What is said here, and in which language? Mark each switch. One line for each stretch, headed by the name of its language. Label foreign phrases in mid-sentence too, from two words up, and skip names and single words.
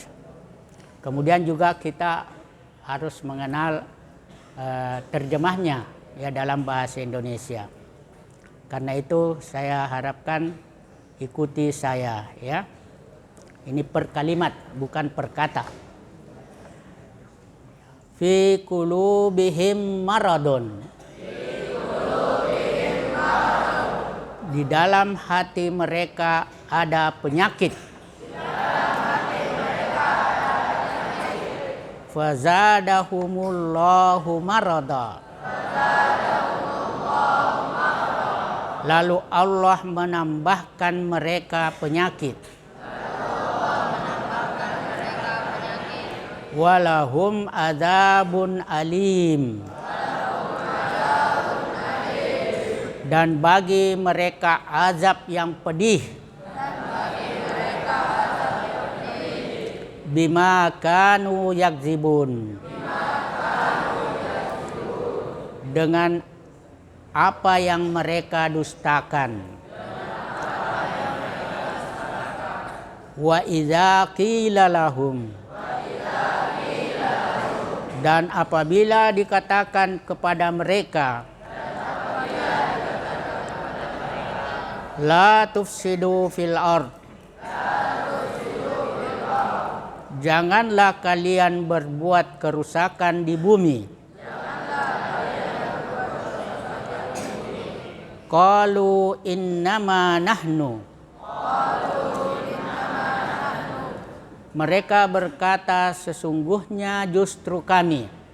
Indonesian: Kemudian juga kita harus mengenal terjemahnya ya dalam bahasa Indonesia. Karena itu saya harapkan ikuti saya ya. Ini per kalimat bukan per kata.
Arabic: في قلوبهم مرض.
Indonesian: Di dalam hati mereka ada penyakit.
Arabic: فزادهم الله مرضا.
Indonesian: Lalu Allah menambahkan mereka penyakit.
Arabic: ولهم عذاب أليم.
Indonesian: Dan bagi mereka azab yang pedih.
Arabic: بما كانوا يكذبون.
Indonesian: Dengan apa yang mereka dustakan.
Arabic: وإذا قيل لهم.
Indonesian: Dan apabila dikatakan kepada mereka,
Arabic: لا تفسدوا في الأرض.
Indonesian: Janganlah kalian berbuat kerusakan di bumi.
Arabic: قالوا إنما نحن.
Indonesian: Mereka berkata sesungguhnya justru kami.